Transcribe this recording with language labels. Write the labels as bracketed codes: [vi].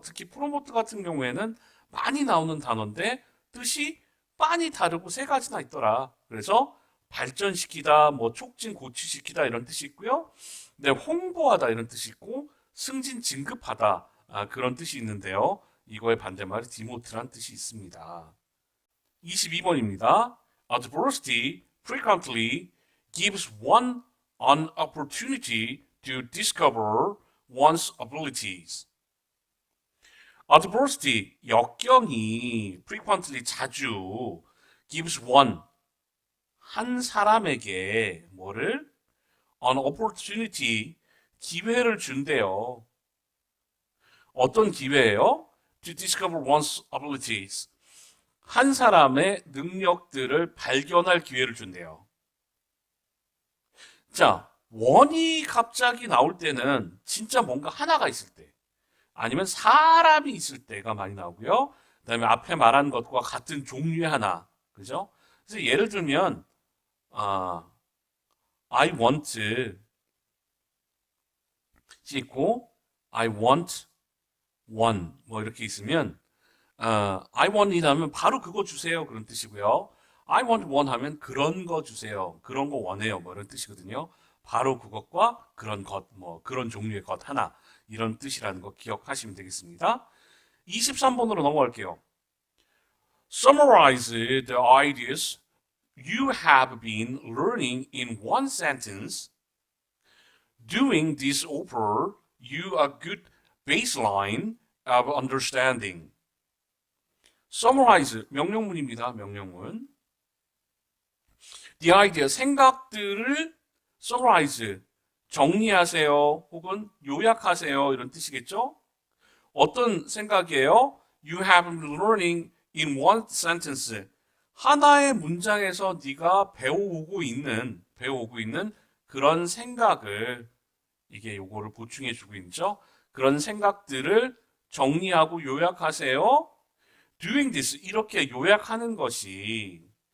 [ko] 특히 프로모트 같은 경우에는 많이 나오는 단어인데 뜻이 빤히 다르고 세 가지나 있더라. 그래서 발전시키다, 뭐 촉진, 고취시키다 이런 뜻이 있고요. 네, 홍보하다 이런 뜻이 있고 승진, 진급하다 그런 뜻이 있는데요. 이거의 반대말이 디모트란 뜻이 있습니다. 22번입니다. [en] Adversity frequently gives one an opportunity to discover one's abilities. Adversity, [ko] 역경이 [en] frequently, [ko] 자주 [en] gives one, [ko] 한 사람에게 뭐를? [en] an opportunity, [ko] 기회를 준대요. 어떤 기회예요? [en] To discover one's abilities. [ko] 한 사람의 능력들을 발견할 기회를 준대요. 자, 원이 갑자기 나올 때는 진짜 뭔가 하나가 있을 때 아니면 사람이 있을 때가 많이 나오고요. 그 다음에 앞에 말한 것과 같은 종류의 하나. 그죠? 그래서 예를 들면 [en] I want [ko] 있고 [en] I want one [ko] 뭐 이렇게 있으면 [en] I want it [ko] 하면 바로 그거 주세요 그런 뜻이고요. [en] I want one [ko] 하면 그런 거 주세요. 그런 거 원해요. 뭐 이런 뜻이거든요. 바로 그것과 그런 것, 뭐 그런 종류의 것 하나 이런 뜻이라는 거 기억하시면 되겠습니다. 23번으로 넘어갈게요. [en] Summarize the ideas you have been learning in one sentence. Doing this offer you a good baseline of understanding. [ko] Summarize, 명령문입니다. 명령문. [en] The idea, [ko] 생각들을 [en] summarize, [ko] 정리하세요. 혹은 요약하세요. 이런 뜻이겠죠? 어떤 생각이에요? [en] You have been learning in one sentence. [ko] 하나의 문장에서 네가 배워오고 있는 그런 생각을 이게 요거를 보충해 주고 있죠. 그런 생각들을 정리하고 요약하세요. [en] Doing this, [ko] 이렇게 요약하는 것이